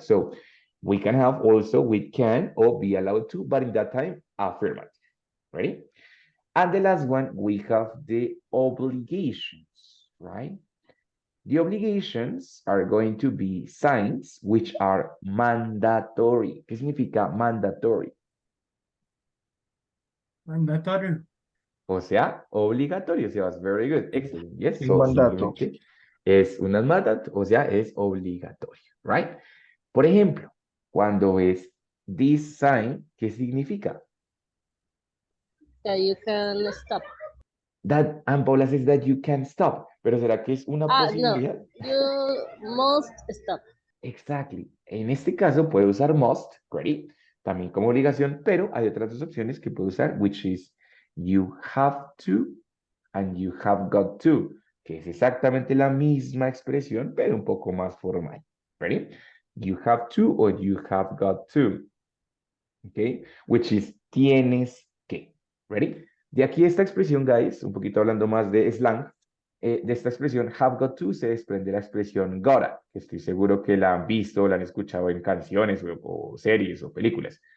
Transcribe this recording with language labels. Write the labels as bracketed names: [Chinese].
[English] So we can have also we can or be allowed to, but in that time, affirmative, ready? And the last one, we have the obligations, right? The obligations are going to be signs which are mandatory. [Spanish] ¿Qué significa mandatory? Mandatorio. O sea, obligatorio. [English] Sebas, very good. Excellent. Yes, [Spanish] Un [English] so [Spanish] mandato. simplemente es un mandato, o sea, es obligatorio, right? Por ejemplo, cuando ves [English] this sign, [Spanish] ¿qué significa? [English] That you can stop. That, and Paula says that you can stop. [Spanish] Pero ¿será que es una [English] No, [Spanish] posibilidad? [English] you must stop. Exactly. [Spanish] En este caso puede usar must, ready, también como obligación, pero hay otras dos opciones que puede usar, [English] which is you have to and you have got to, [Spanish] que es exactamente la misma expresión, pero un poco más formal. [English] Ready? You have to or you have got to. Okay? Which is [Spanish] tienes que. [English] Ready? [Spanish] De aquí esta expresión, guys, un poquito hablando más de slang, de esta expresión have got to se desprende la expresión gotta, que estoy seguro que la han visto, la han escuchado en canciones o series o películas.